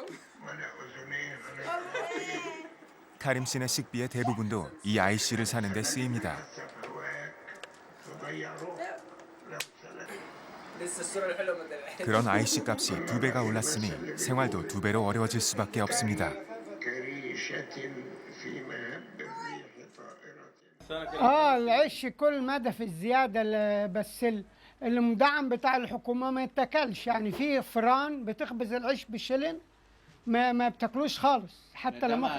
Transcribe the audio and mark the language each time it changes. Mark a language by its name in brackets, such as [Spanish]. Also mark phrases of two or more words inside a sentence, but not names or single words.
[Korean] 카림 씨네 식비의 대부분도 이 아이씨를 사는 데 쓰입니다. 그런 아이씨 값이 2배가 올랐으니 생활도 2배로 어려워질 수밖에 없습니다. [Arabic] العيش كل مدى في الزيادة بس المدعم بتاع الحكومة ما يتاكلش يعني في فران بتخبز العيش بالشلن ما بتاكلوش خالص حتى لما